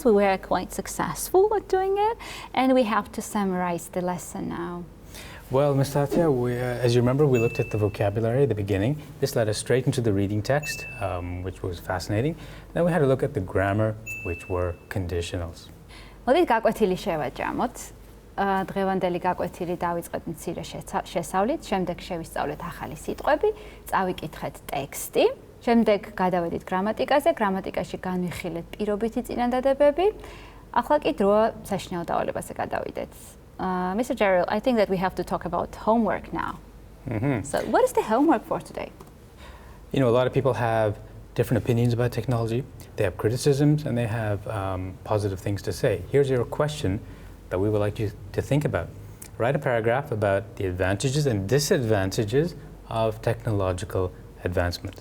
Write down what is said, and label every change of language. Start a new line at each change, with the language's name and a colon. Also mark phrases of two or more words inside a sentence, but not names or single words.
English: We were quite successful at doing it, and we have to summarize the lesson now. Well, Ms. Thataia, as you remember, we looked at the vocabulary at the beginning. This led us straight into the reading text, which was fascinating. Then we had a look at the grammar, which were conditionals.
Georgian: მოდით გაკვეთილი შევაჯამოთ. დღევანდელი გაკვეთილი დავიწყეთ მცირე შესავლით, შემდეგ შევისწავლეთ ახალი სიტყვები, წავიკითხეთ ტექსტი, შემდეგ გადავედით გრამატიკაზე, გრამატიკაში განვიხილეთ პირობითი წინადადებები. ახლა კი დროა საშინაო დავალებაზე გადავიდეთ.
English: Mr. Dero, I think that we have to talk about homework now. So what is the homework for today? You know, a lot of people have different opinions about technology. They have criticisms and they have positive things to say. Here's your question that we would like you to think about. Write a paragraph about the advantages and disadvantages of technological advancement.